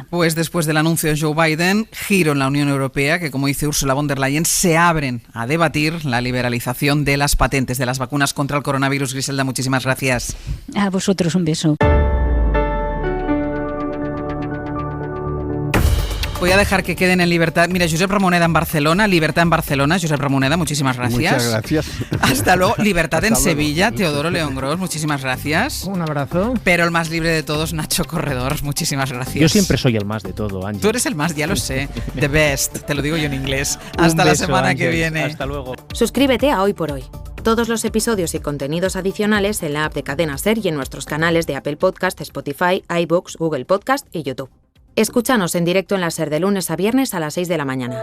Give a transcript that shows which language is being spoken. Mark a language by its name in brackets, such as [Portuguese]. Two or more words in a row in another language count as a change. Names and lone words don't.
[Spanish] Pues después del anuncio de Joe Biden, giro en la Unión Europea, que, como dice Ursula von der Leyen, se abren a debatir la liberalización de las patentes de las vacunas contra el coronavirus. Griselda, muchísimas gracias. A vosotros un beso. Voy a dejar que queden en libertad. Mira, Josep Ramoneda en Barcelona, libertad en Barcelona. Josep Ramoneda, muchísimas gracias. Muchas gracias. Hasta luego. Libertad en Sevilla. Teodoro León Gros, muchísimas gracias. Un abrazo. Pero el más libre de todos, Nacho Corredor, muchísimas gracias. Yo siempre soy el más de todo, Ángel. Tú eres el más, ya lo sé. [English] The best, [Spanish] te lo digo yo en inglés. Hasta la semana que viene. Hasta luego. Suscríbete a Hoy por Hoy. Todos los episodios y contenidos adicionales en la app de Cadena SER y en nuestros canales de Apple Podcast, Spotify, iVoox, Google Podcast y YouTube. Escúchanos en directo en la SER de lunes a viernes a las 6 de la mañana.